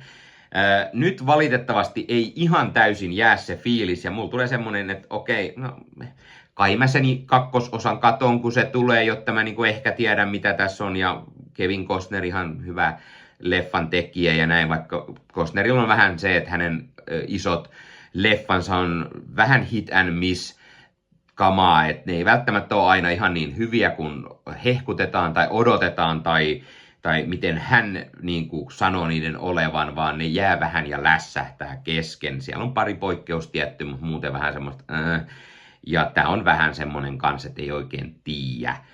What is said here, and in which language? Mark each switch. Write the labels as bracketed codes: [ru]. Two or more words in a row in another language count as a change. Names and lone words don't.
[fi] Nyt valitettavasti ei ihan täysin jää se fiilis, ja mulla tulee semmoinen, että okei, no kai mä sen kakkososan katon, kun se tulee, jotta mä niinku ehkä tiedän, mitä tässä on, ja Kevin Costner ihan hyvä leffan tekijä ja näin, vaikka Costnerilla on vähän se, että hänen isot leffansa on vähän [en] hit and miss [fi] kamaa, että ne ei välttämättä ole aina ihan niin hyviä, kun hehkutetaan tai odotetaan tai miten hän niin kuin sanoo niiden olevan, vaan ne jää vähän ja lässähtää kesken. Siellä on pari poikkeus tietty, mutta muuten vähän semmoista ja tää on vähän semmonen kanssa, että ei oikein tiedä.